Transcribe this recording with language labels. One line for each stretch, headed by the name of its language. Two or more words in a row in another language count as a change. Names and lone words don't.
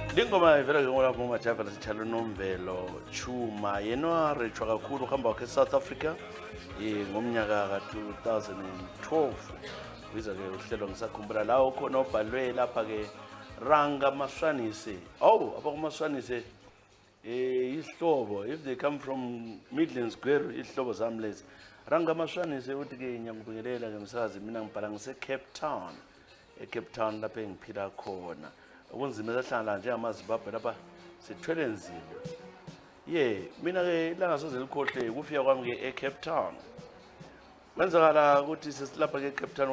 North Ndebele: ngoma ivela ke ngolapho ngomajava lasithalo Nomvelo Chuma yena warechwa kakhulu uhamba wakhe eSouth Africa ngomnyaka ka-2012 biza ke uhlelo ngisakhumbula la ukhona obhalwe lapha ke Ranga Maswanise abakumaswanise isihlobo
English: if they come from
North Ndebele: Midlands Gweru isihlobo zami lezi Ranga Maswanise uthi ke ngiyakubingelela ke msakazi mina ngibhala ngise Cape Town eCape Town lapha engiphila khona okunzima esahlala nje amaZimbabwe lapha sithwele nzima mina ke ilanga soze likhohle kufika kwami ke eCape Town kwenzakala ukuthi sesilapha ke eCape Town